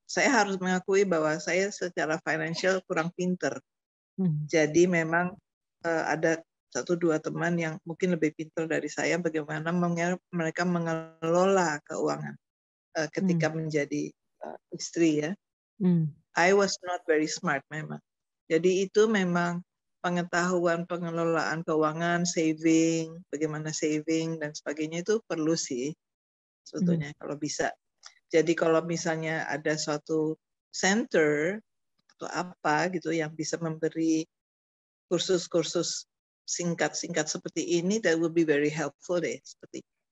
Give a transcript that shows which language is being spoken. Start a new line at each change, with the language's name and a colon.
Indonesian: Saya harus mengakui bahwa saya secara financial kurang pinter. Jadi memang ada 1-2 teman yang mungkin lebih pintar dari saya bagaimana mereka mengelola keuangan ketika menjadi istri ya.
English: I was not very smart
Indonesian: memang. Jadi itu memang pengetahuan pengelolaan keuangan, saving, bagaimana saving dan sebagainya itu perlu sih sebetulnya kalau bisa. Jadi kalau misalnya ada suatu center atau apa gitu yang bisa memberi kursus-kursus singkat-singkat seperti ini,
English: that would be very helpful
Indonesian: deh seperti.